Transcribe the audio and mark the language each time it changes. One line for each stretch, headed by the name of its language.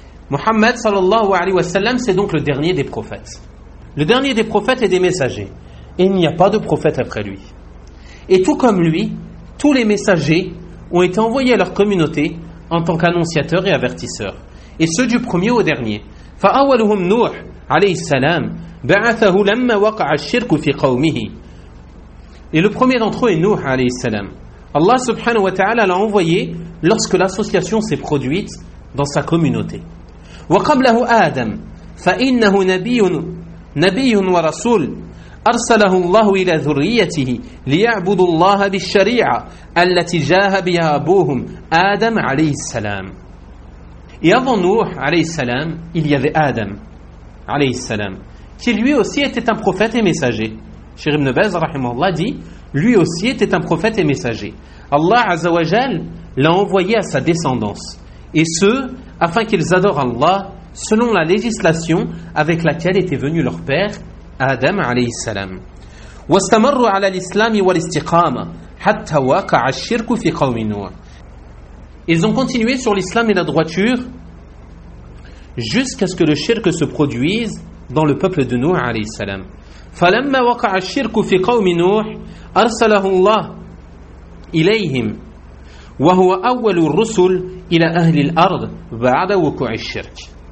French: Muhammad sallallahu alayhi wa sallam, c'est donc le dernier des prophètes. Le dernier des prophètes et des messagers. et il n'y a pas de prophète après lui. Et tout comme lui, tous les messagers ont été envoyés à leur communauté en tant qu'annonciateurs et avertisseurs, et ceux du premier au dernier.
Arabic: فأولهم نوح عليه السلام بعثه لما وقع الشرك في قومه.
French: Et le premier d'entre eux est Nuh alayhi salam. Allah subhanahu wa ta'ala l'a envoyé lorsque l'association s'est produite dans sa communauté.
Arabic: وقبله آدم فإنه نبي ورسول أرسله الله إلى ذريته ليعبدوا الله بالشريعة التي جاه بها أبوهم آدم عليه السلام.
French: Et avant Nuh alayhi salam, il y avait Adam alayhi salam, qui lui aussi était un prophète et messager. Cheikh Ibn Baz rahimahullah dit, lui aussi était un prophète et messager. Allah azza wa jal l'a envoyé à sa descendance, et ce, afin qu'ils adorent Allah selon la législation avec laquelle était venu leur père Adam alayhi salam.
Arabic: واستمروا على الإسلام والاستقامة حتى وقع الشرك في قوم نوح.
French: Ils ont continué sur l'islam et la droiture jusqu'à ce que le shirk se produise dans le peuple de Nuh alayhi salam.
Arabic: فَلَمَّا وَقَعَ الشِّرْكُ فِي قَوْمِ نُوحٍ أَرْسَلَهُ اللَّهُ إِلَيْهِمْ وَهُوَ أَوَّلُ الرُّسُلِ إِلَى أَهْلِ الْأَرْضِ بَعْدَ وُقُوعِ الشِّرْكِ.